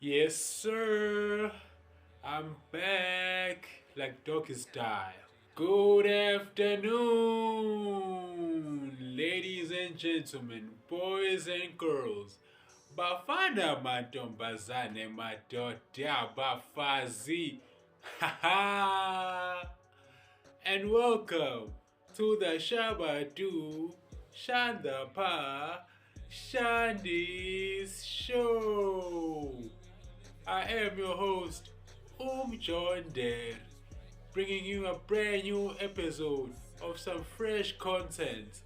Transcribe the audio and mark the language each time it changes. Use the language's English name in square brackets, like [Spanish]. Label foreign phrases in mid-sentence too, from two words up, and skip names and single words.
[English] Yes, sir. I'm back like doggy style. Good afternoon, ladies and gentlemen, boys and girls. [North Ndebele] Bafana mantombazane madoda bafazi. [English] Ha and welcome to the Shabadu Shandapa Shandy's Show. I am your host, John Der, bringing you a brand new episode of some fresh content.